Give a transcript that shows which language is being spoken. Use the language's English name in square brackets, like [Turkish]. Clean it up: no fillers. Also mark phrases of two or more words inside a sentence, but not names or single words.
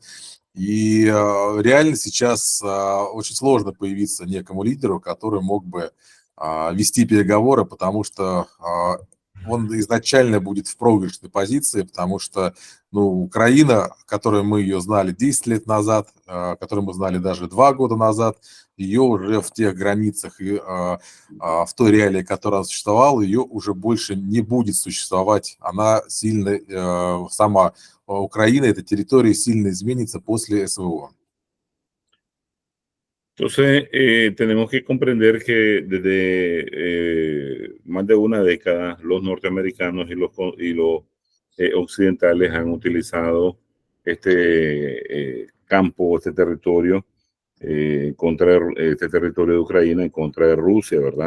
[Russian] И реально сейчас очень сложно появиться некому лидеру, который мог бы вести переговоры, потому что он изначально будет в проигрышной позиции, потому что, ну, Украина, которую мы ее знали 10 лет назад, которую мы знали даже 2 года назад, ее уже в тех границах и в той реалии, которая существовала, ее уже больше не будет существовать. Она сильно, сама Украина, эта территория сильно изменится после СВО. [Spanish] Entonces, tenemos que comprender que desde más de una década los norteamericanos y los occidentales han utilizado este campo, este territorio, contra este territorio de Ucrania en contra de Rusia, ¿verdad?